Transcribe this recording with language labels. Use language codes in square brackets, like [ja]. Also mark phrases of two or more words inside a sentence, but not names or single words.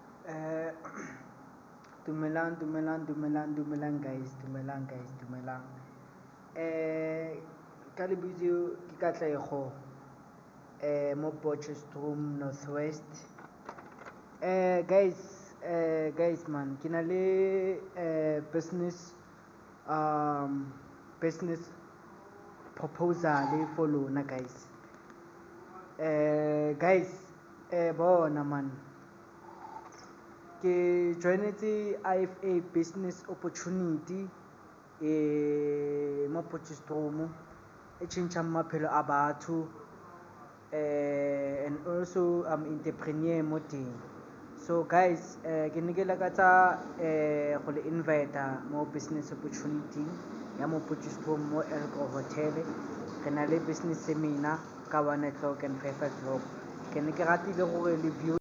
[tn] Eh, dumelang guys, dumelang. Ka lebitso ke Katlego, mo Potchefstroom Northwest. Guys man, ke na le [en] business proposal for [tn] lona guys. Bona man, ke joinetse IFA [en] business opportunity [tn] mo Potchefstroom e tšhentšhang maphelo a batho, [en] and also I'm entrepreneur [tn] mo teng. [en] So guys, [tn] ke ne ke lakatsa go le invita mo [en] business opportunity [tn] ya mo Potchefstroom mo Elko Hotel. Re na le [en] business seminar [tn] ka [en] 1 o'clock and 5 o'clock. [tn] Ke ne ke ratile gore le view